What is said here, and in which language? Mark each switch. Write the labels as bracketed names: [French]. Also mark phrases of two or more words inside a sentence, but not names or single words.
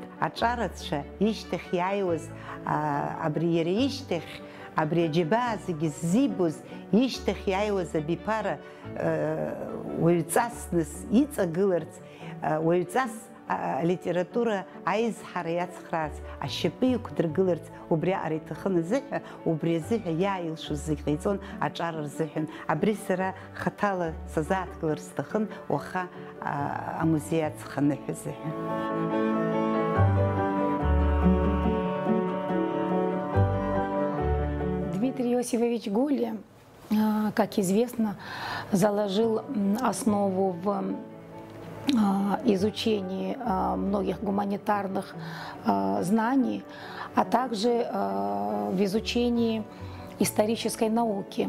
[Abkhazian] аҿарацәа ишьҭахь иааиуаз, абри иара ишьҭахь, абри аџьабаа зегьы ззибоз, ишьҭахь иааиуаз абиԥара уаҩҵас нас иҵагыларц, уаҩҵас алитература аизҳара иацхраарц, ашьапы иқәдыргыларц, убри аҟара иҭахын азыҳәа, убри азыҳәа иааилшоз зегь ҟаиҵон аҿара рзыҳәан. Абри сара хаҭала сазааҭгыларц сҭахын, уаха амузеи аҵх аныҳәа азыҳәан. [Russian] Дмитрий Иосифович Гулия, как известно, заложил основу в изучении многих гуманитарных знаний, а также в изучении исторической науки.